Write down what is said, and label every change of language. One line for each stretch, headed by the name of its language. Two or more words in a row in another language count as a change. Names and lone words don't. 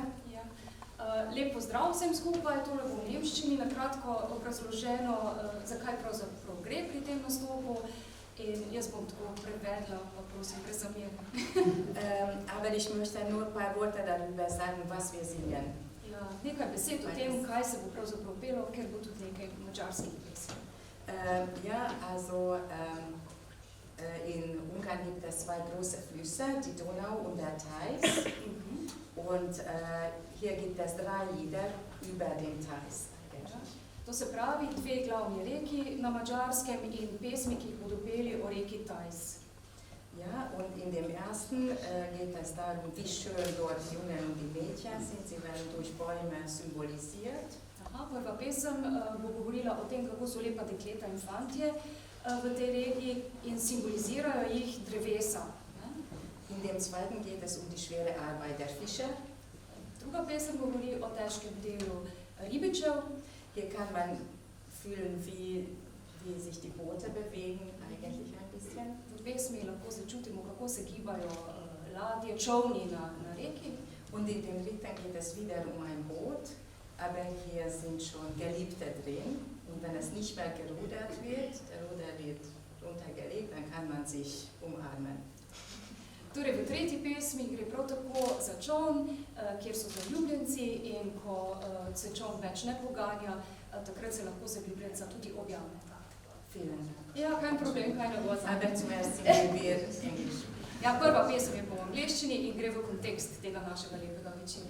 Slovenian: Lep pozdrav vsem skupaj, tole bo v nemščini na kratko obrazloženo, zakaj pravzaprav gre pri tem nastopu in jaz bom tako prevedla, pa prosim, brez zamere.
German: Aber ich möchte nur ein paar Worte darüber sagen, was wir singen.
Slovenian: Nekaj besed o tem, kaj se bo pravzaprav pelo, ker bo tudi nekaj mađarskih pesmi.
German: Ja, also in Ungarn gibt es zwei große Flüsse, die Donau und der Theiß. Und hier gibt es 3 Lieder über den Theiß.
Slovenian: To se pravi, 2 glavni reki na Mađarskem in pesmi, ki jih bodo peli o reki Theiß.
German: Ja, und in dem ersten geht es darum, wie schön dort die Jungen und die Mädchen sind. Sie werden durch Bäume symbolisiert.
Slovenian: Prva pesem bo govorila o tem, kako so lepa dekleta in fantje v tej regiji in simbolizirajo jih drevesa.
German: In dem zweiten geht es die schwere Arbeit der Fischer.
Slovenian: Druga pesem govori o težkem delu ribičev.
German: Hier kann man fühlen, wie sich die Boote bewegen, eigentlich ein bisschen.
Slovenian: V pesmi lahko začutimo, kako se gibajo ladje, čolni na reki.
German: Und in dem dritten geht es wieder ein Boot, aber hier sind schon Geliebte drin. Und wenn es nicht mehr gerudert wird, der Ruder wird runtergelegt, dann kann man sich umarmen.
Slovenian: Torej, v tretji pesmi gre prav tako za čoln, kjer so zaljubljenci in ko se čoln več ne poganja, takrat se lahko zaljubljenca tudi objameta. Ja, kaj problem, kaj ne bo za Ja, prva pesem je po angleščini in gre v kontekst tega našega lepega večera.